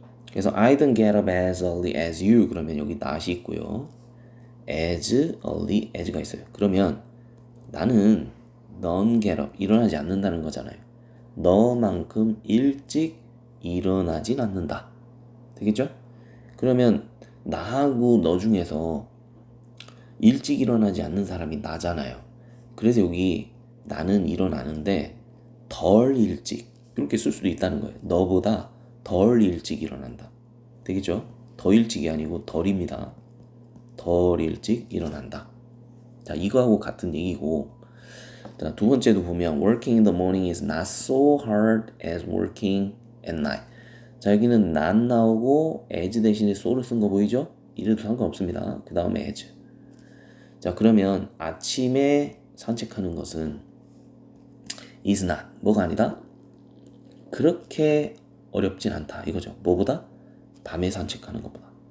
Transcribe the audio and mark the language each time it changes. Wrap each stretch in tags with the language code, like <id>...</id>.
<en>그래서 I don't get up as early as you</en> <ko>그러면 여기 not이 있고요. as early as가 있어요. 그러면 나는 넌 get up 일어나지 않는다는 거잖아요. 너만큼 일찍 일어나진 않는다. 되겠죠? 그러면 나하고 너 중에서 일찍 일어나지 않는 사람이 나잖아요. 그래서 여기 나는 일어나는데 덜 일찍 이렇게 쓸 수도 있다는 거예요. 너보다 덜 일찍 일어난다. 되겠죠? 더 일찍이 아니고 덜입니다. 덜 일찍 일어난다. 자, 이거하고 같은 얘기고 자, 두 번째도 보면</ko> <en>working in the morning is not so hard as working at night.</en> <ko>자, 여기는 not 나오고 as 대신에 so를 쓴 거 보이죠? 이래도 상관없습니다. 그 다음에 as. 자, 그러면 아침에 산책하는 것은 is not 뭐가 아니다? 그렇게 어렵진 않다 이거죠. 뭐보다? 밤에 산책하는 것보다.</ko>